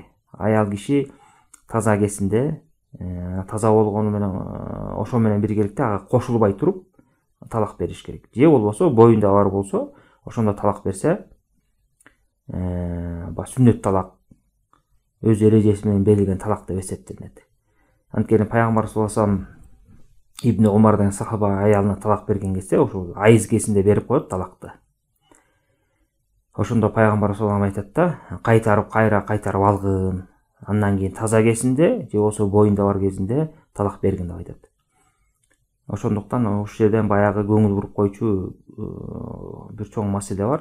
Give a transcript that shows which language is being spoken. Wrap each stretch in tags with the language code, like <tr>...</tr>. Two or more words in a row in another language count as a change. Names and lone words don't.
<ky>Аял киши таза кезинде, таза болгону менен, ошо менен биргеликте ага кошулбай туруп талак бериш керек. Же болбосо боюнда бар болсо, ошондо талак берсе, сүннөт талак өз эрежеси менен берилген талак деп эсептелинет. Анткени пайгамбар</ky> <ar>صلى الله عليه وسلم</ar> <ky>Ибн Умардан сахаба аялына талак берген кезде, ошо айыз кезинде берип коет талакты. Ошондо пайгамбар</ky> <ar>صلى الله عليه</ar> <ky>айтат да, кайтарып алгын. Андан кийин таза кезинде, же болсо боюнда бар кезинде талак бергин деп айтат. Ошондуктан ушул жерден баягы көңүл буруп койчу бир чоң маселе бар.</ky>